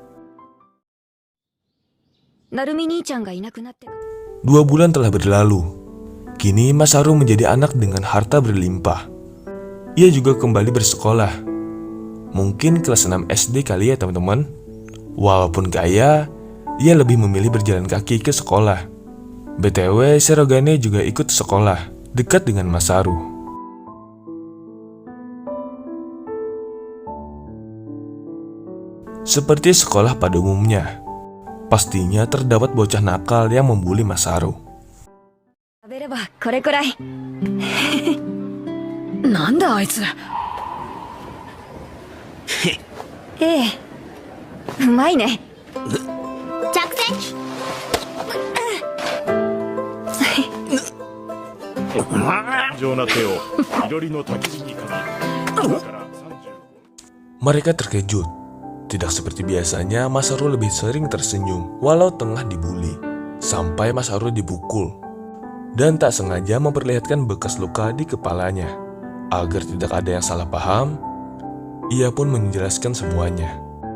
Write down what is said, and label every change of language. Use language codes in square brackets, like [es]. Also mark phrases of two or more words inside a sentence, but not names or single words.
[ja] なるみ兄ちゃんがいなくなってから [id] 2 bulan telah berlalu. Kini Masaru menjadi anak dengan harta berlimpah. Ia juga kembali bersekolah. Mungkin kelas 6 SD kali ya teman-teman. Walaupun kaya, ia lebih memilih berjalan kaki ke sekolah. BTW, Shirogane juga ikut sekolah, dekat dengan Masaru. Seperti sekolah pada umumnya, pastinya terdapat bocah nakal yang membuli Masaru. [ja] 食べればこれくらいなんだあいつ。ええうまいね着席。異常な手をいろりの焚き火にかけ、今から35 [id] Mereka terkejut. Tidak seperti biasanya, Masaru lebih sering tersenyum walau tengah dibuli. Sampai Masaru dipukul dan tak sengaja memperlihatkan bekas luka di kepalanya. Agar tidak ada yang salah paham, ia pun menjelaskan semuanya.